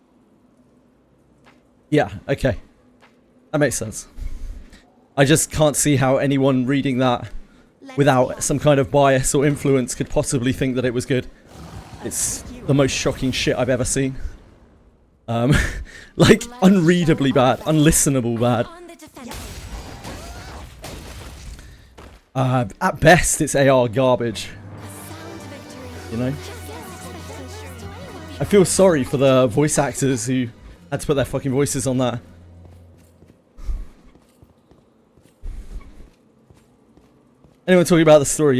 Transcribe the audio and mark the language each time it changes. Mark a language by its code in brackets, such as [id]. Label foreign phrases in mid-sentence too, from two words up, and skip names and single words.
[en] Yeah, okay. That makes sense. I just can't see how anyone reading that without some kind of bias or influence could possibly think that it was good. It's the most shocking shit I've ever seen. Like, unreadably bad, unlistenable bad. At best, it's AR garbage. You know? I feel sorry for the voice actors who had to put their fucking voices on that. Anyone talking about the story?